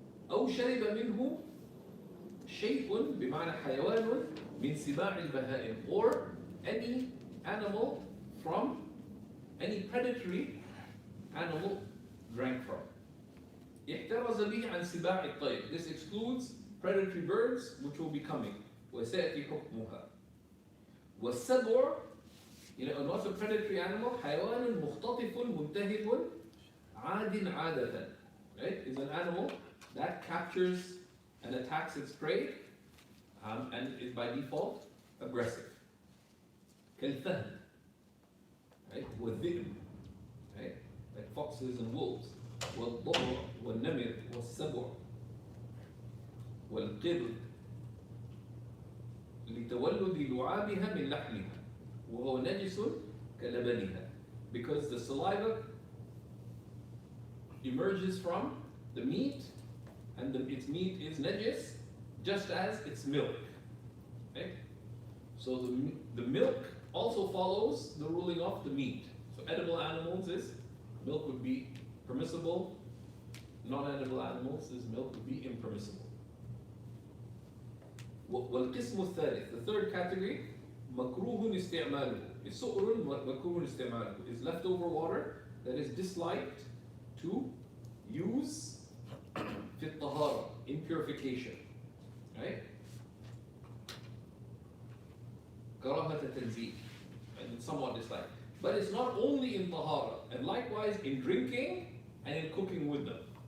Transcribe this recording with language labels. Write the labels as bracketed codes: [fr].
[ar] أو شرب منه شيء بمعنى حيوان من سباع البهائم, [en] or any animal from any predatory animal drank from. [ar] احترز به عن سباع الطير. [en] This excludes predatory birds, which will be coming. [ar] وسيأتي حكمها. والسبع, [en] and what's a predatory animal? [ar] حيوان مختطف منتهب عاد عادة. [en] Right? Is an animal that captures and attacks its prey, and is by default aggressive. [ar] كالفهد, right? والذئب, right? [en] Like foxes and wolves. [ar] والضبع والنمر والسبع والقرد لتولد لعابها من لحمها وهو نجس كلبنها, [en] because the saliva emerges from the meat and its meat is najis just as its milk. Okay? So the milk also follows the ruling of the meat. So edible animals is milk would be permissible, non-edible animals is milk would be impermissible. [ar] والقسم الثالث, [en] the third category, [ar] مكروه استعماله. السؤر مكروه استعماله [en] is leftover water that is disliked to use [ar] في الطهارة, [en] in purification, right? [ar] كراهة التنزيه, [en] and it's somewhat disliked. But it's not only in طهارة, and likewise in drinking and in cooking with them.